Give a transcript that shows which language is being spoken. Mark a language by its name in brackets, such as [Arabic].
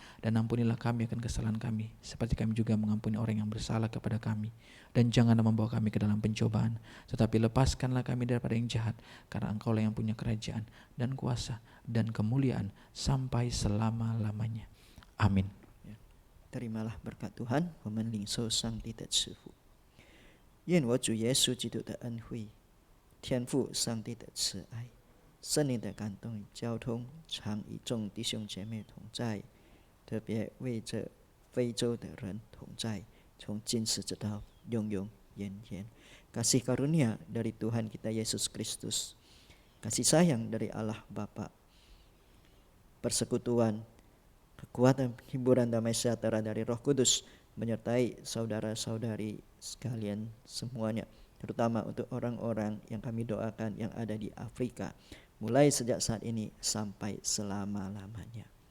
[Indonesian] Dan ampunilah kami akan kesalahan kami, seperti kami juga mengampuni orang yang bersalah kepada kami. Dan janganlah membawa kami ke dalam pencobaan, tetapi lepaskanlah kami daripada yang jahat. Karena Engkau-Lah yang punya kerajaan dan kuasa dan kemuliaan sampai selama-lamanya. Amin. Terimalah berkat Tuhan, [Chinese] 我们领受上帝的赐福。愿我主耶稣基督的恩惠、天父上帝的慈爱、圣灵的感动与交通，常与众弟兄姐妹同在，特别为这非洲的人同在，从今时直到永永远远。 [Indonesian] Kasih karunia dari Tuhan kita Yesus Kristus, kasih sayang dari Allah Bapa, persekutuan, kekuatan, hiburan, damai sejahtera dari Roh Kudus menyertai saudara-saudari sekalian semuanya, terutama untuk orang-orang yang kami doakan yang ada di Afrika, mulai sejak saat ini sampai selama-lamanya.